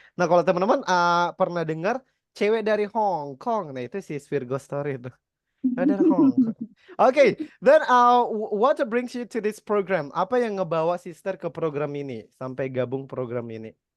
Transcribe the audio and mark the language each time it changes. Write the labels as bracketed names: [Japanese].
[Indonesian] Nah, kalau teman-teman pernah dengar cewek dari Hong Kong, nah itu si Virgo Story itu. Dari Hong Kong. [English] Okay, then what brings you to this program? [Indonesian] Apa yang ngebawa sister ke program ini sampai gabung program ini?